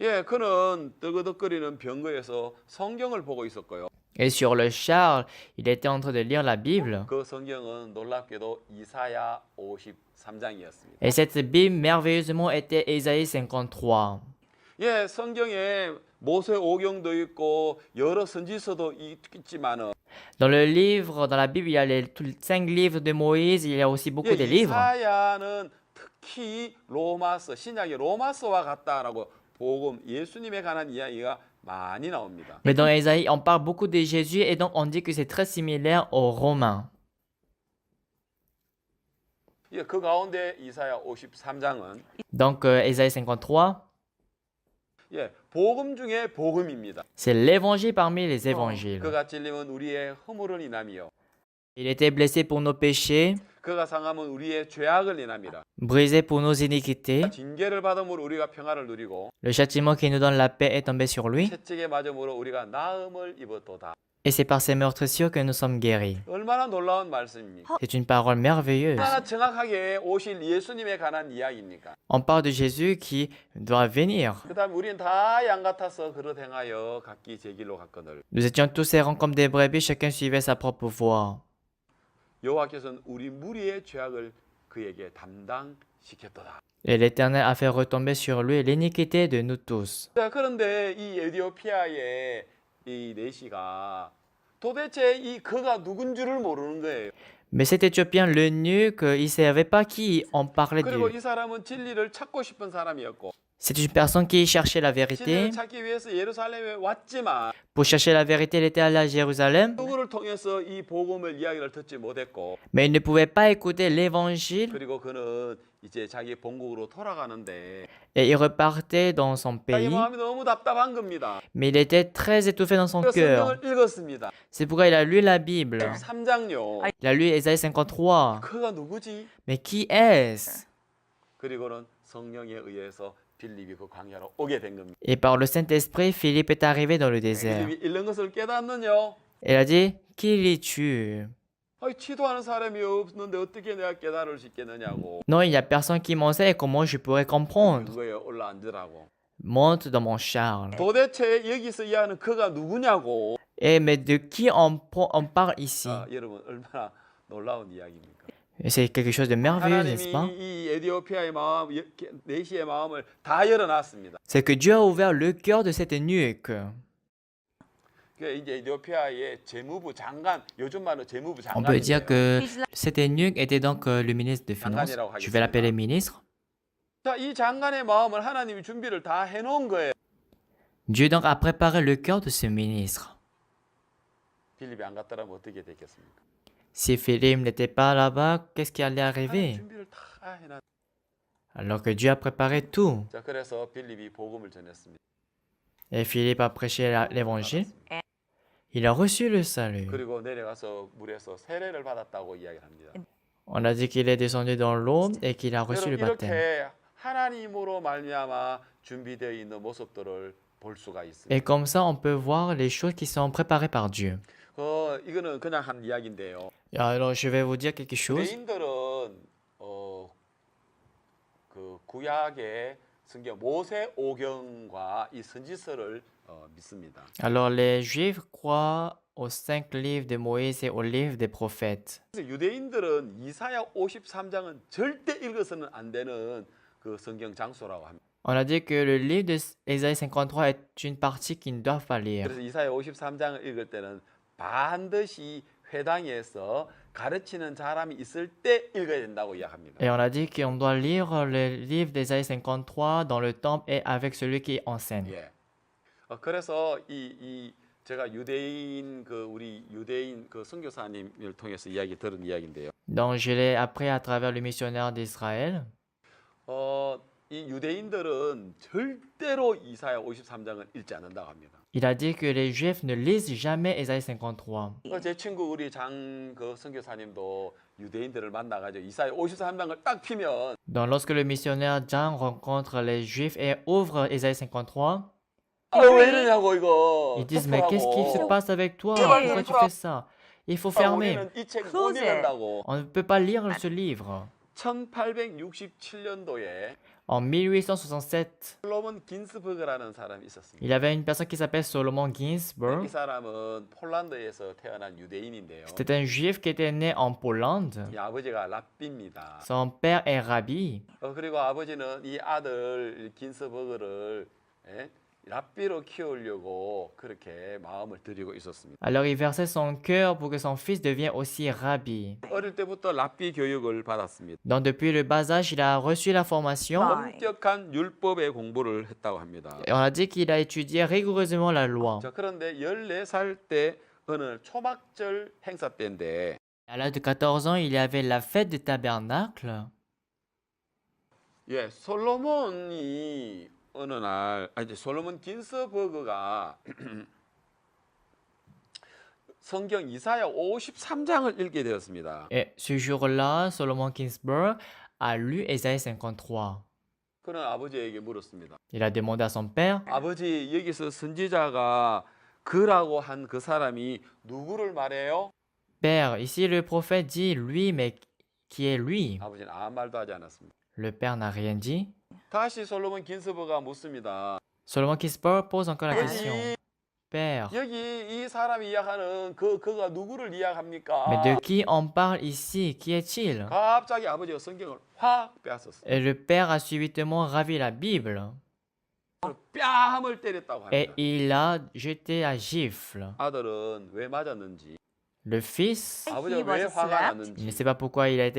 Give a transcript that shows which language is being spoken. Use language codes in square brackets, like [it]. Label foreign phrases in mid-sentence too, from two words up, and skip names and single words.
[ko] 예, 그는 뜨거덕거리는 병거에서 성경을 보고 있었고요. [fr] Et sur le char, il était en train de lire la Bible. [ko] 그 성경은 놀랍게도 이사야 53장이었습니다. [fr] Et cette Bible, merveilleusement, était Ésaïe 53. [ko] 예, 성경에 모세 오경도 있고 여러 선지서도 있지만은 [fr] Dans le livre, dans la Bible, il y a les 5 livres de Moïse, il y a aussi beaucoup de livres. [ko] 이사야는 특히 로마서, 신약의 로마서와 같다라고 복음 예수님에 관한 이야기가 많이 나옵니다. [fr] Mais dans Ésaïe, on parle beaucoup de Jésus et donc on dit que c'est très similaire aux Romains. [ko] 예, 그 가운데 이사야 53장은 [fr] Donc Ésaïe 53, [ko] 예, 복음 중에 복음입니다. [fr] c'est l'évangile parmi les évangiles. [ko] 그가 찔림은 우리의 허물을 인함이요. [fr] Il était blessé pour nos péchés, [ko] 그가 상함은 우리의 죄악을 인함이라. [fr] brisé pour nos iniquités. [ko] 징계를 받음으로 우리가 평화를 누리고 [fr] Le châtiment qui nous donne la paix est tombé sur lui. [ko] 채찍에 맞음으로 우리가 나음을 입었도다. [fr] Et c'est par ses meurtrissures que nous sommes guéris. [ko] 얼마나 놀라운 말씀입니까? [fr] C'est une parole merveilleuse. [ko] 얼마나 정확하게 오실 예수님에 관한 이야기입니까? [fr] On parle de Jésus qui doit venir. [ko] 그다음에 우리는 다 양 같아서 그릇 행하여 각기 제 길로 갔거늘. [fr] Nous étions tous errants comme des brebis, chacun suivait sa propre voie. [ko] 여호와께서는 우리 무리의 죄악을 그에게 담당시켰도다. [fr] Et l'Éternel a fait retomber sur lui l'iniquité de nous tous. [ko] 자, 그런데 이 에티오피아의 이 내시가 도대체 이 그가 누군 줄을 모르는 거예요. [fr] Mais cet Éthiopien, l'eunuque, il ne savait pas qui on parlait [ko] 그리고 [fr] de. [ko] 이 사람은 진리를 찾고 싶은 사람이었고 [fr] C'est une personne qui cherchait la [ko] 진리를 [fr] vérité. [ko] 찾기 위해서 예루살렘에 왔지만 [fr] Pour chercher la vérité, il était allé à Jérusalem, [ko] 누구를 통해서 이 복음을 이야기를 듣지 못했고 [fr] mais il ne pouvait pas écouter l'évangile [ko] 그리고 그는 이제 자기 본국으로 돌아가는데 [fr] et il repartait dans son [ko] 자기 [fr] pays. [ko] 마음이 너무 답답한 겁니다. [fr] Mais il était très étouffé dans son [ko] 그래서 [fr] cœur. [ko] 성경을 읽었습니다. [fr] C'est pourquoi il a lu la Bible. [ko] 3장요. [fr] Il a lu Ésaïe 53. [ko] 그가 누구지? [fr] Mais qui est-ce? [ko] 그리고는 성령에 의해서 빌립이 그 광야로 오게 된 겁니다. [fr] Et par le Saint-Esprit, Philippe est arrivé dans le désert. [ko] 빌립이 읽는 것을 깨닫느냐? [fr] Il a dit, qui lis-tu? [ko] 아니, 취도하는 사람이 없는데 어떻게 내가 깨달을 수 있겠느냐고. [fr] Non, il n'y a personne qui m'enseigne et comment je pourrais comprendre. [ko] 그거에 올라앉으라고. [fr] Monte dans mon char. [ko] 도대체 여기서 이야기하는 그가 누구냐고. [fr] Et mais de qui on parle ici? [ko] 아, 여러분 얼마나 놀라운 이야기입니까? [fr] C'est quelque chose de merveilleux, n'est-ce pas? [ko] 하나님이 이 에티오피아의 마음, 내시의 마음을 다 열어놨습니다. [fr] C'est que Dieu a ouvert le cœur de cet eunuque. [ko] 그 이제 에티오피아의 재무부 장관, 요즘 말로 재무부 [fr] On peut dire [ko] 장관인데요. [fr] que cet eunuque était donc le ministre des Finances. Je vais l'appeler ministre. [ko] 자, 이 장관의 마음을 하나님이 준비를 다 해놓은 거예요. [fr] Dieu donc a préparé le cœur de ce ministre. [ko] 빌립이 안 갔더라면 어떻게 됐겠습니까? [fr] Si Philippe n'était pas là-bas, qu'est-ce qui allait [ko] 하나님 [fr] arriver? [ko] 준비를 다 해놨. [fr] Alors que Dieu a préparé tout. [ko] 자, 그래서 빌립이 복음을 전했습니다. [fr] Et Philippe a prêché l'évangile. Il a reçu le salut. [ko] 그리고 내려가서 물에서 세례를 받았다고 이야기를 합니다. [fr] On a dit qu'il est descendu dans l'eau et qu'il a reçu le [ko] 여러분, [fr] baptême. [ko] 이렇게 하나님으로 말미암아 준비되어 있는 모습들을 볼 수가 있습니다. [fr] Et comme ça, on peut voir les choses qui sont préparées par Dieu. [ko] 이거는 그냥 한 이야기인데요. [fr] Alors, je vais vous dire quelque chose. [ko] 유대인들은 그 구약의 성경 모세 오경과 이 선지서를 믿습니다. [fr] Alors, les Juifs croient aux 5 livres de Moïse et aux livres des prophètes. [ko] 그래서 유대인들은 이사야 53장은 절대 읽어서는 안 되는 그 성경 장소라고 합니다. [fr] On a dit que le livre d'Ésaïe 53 est une partie qu'ils ne doivent pas lire. [ko] 그래서 이사야 53장을 읽을 때는 반드시 회당에서 가르치는 사람이 있을 때 읽어야 된다고 이야기합니다. [fr] Et on a dit qu'on doit lire le livre d'Ésaïe 53 dans le temple et avec celui qui enseigne. [ko] 예. 그래서 제가 유대인 우리 유대인 선교사님을 통해서 이야기 들은 이야기인데요. [fr] Donc, je l'ai appris à travers le missionnaire d'Israël. [ko] 이 유대인들은 절대로 이사야 53장을 읽지 않는다고 합니다. [fr] Il a dit que les Juifs ne lisent jamais Ésaïe 53. [ko] 제 친구 우리 선교사님도 유대인들을 만나가지고 이사야 53장을 딱 피면 [fr] Donc, lorsque le missionnaire Jean rencontre les Juifs et ouvre Ésaïe 53, [ko] 왜 이러냐고 이거. [fr] ils disent, mais qu'est-ce qui se passe avec toi? [en] Yeah. [fr] Pourquoi tu fais ça? Il faut fermer. [ko] 우리는 이 책 못 읽는다고. [fr] On ne peut pas lire ce livre. [ko] 1867년도에 [fr] En En 1867, [ko] 솔로몬 긴스버그라는 사람이 있었습니다. [fr] il avait une personne qui s'appelle Solomon [ko] 이 [fr] Ginsburg. [ko] 사람은 폴란드에서 태어난 유대인인데요. [fr] C'était un juif qui était né en Pologne. [ko] 이 아버지가 랍비입니다. [fr] Son père est rabbi. [ko] 그리고 아버지는 이 아들 긴스버그를 랍비로 키우려고 그렇게 마음을 들이고 있었습니다. [fr] Alors il versait son cœur pour que son fils devienne aussi rabbi. [ko] 어릴 때부터 랍비 교육을 받았습니다. [fr] Donc depuis le bas âge, il a reçu la formation. [ko] 엄격한 율법의 공부를 했다고 합니다. [fr] Et on a dit qu'il a étudié rigoureusement la loi. [ko] 자, 그런데 14살 때 어느 초막절 행사 때인데 [fr] À l'âge de 14 ans, il y avait la fête du tabernacle. [ko] 예, 솔로몬이 어느 날 이제 솔로몬 긴스버그가 성경 이사야 53장을 읽게 되었습니다. [fr] Et ce jour-là, Solomon Ginsburg a lu Ésaïe 53. [ko] 그는 아버지에게 물었습니다. [fr] Il a demandé à son père, [ko] 아버지, 여기서 선지자가 그라고 한 그 사람이 누구를 말해요? [fr] Père, ici le prophète dit lui, mais qui est lui? [ko] 아버지는 아무 말도 하지 않았습니다. [fr] Le père n'a rien dit. [ko] 다시 솔로몬 긴스버그가 묻습니다. [fr] Solomon Ginsburg pose encore la question. [ko] 여기, [fr] Père, [ko] 여기 이 사람이 이야기하는 그가 누구를 이야기합니까? [fr] mais de qui on parle ici? Qui est-il? [ko] 갑자기 아버지가 성경을 확 빼앗았어요. [fr] Et le père a subitement ravi la Bible [ko] 뺨을 때렸다고 [fr] et [ko] 합니다. [fr] il a jeté la gifle. [ko] 아들은 왜 맞았는지, [fr] Le fils, [ko] 아버지가 왜 화가 [fr] il ne [ko] 났는지, [fr] sait pas pourquoi il a été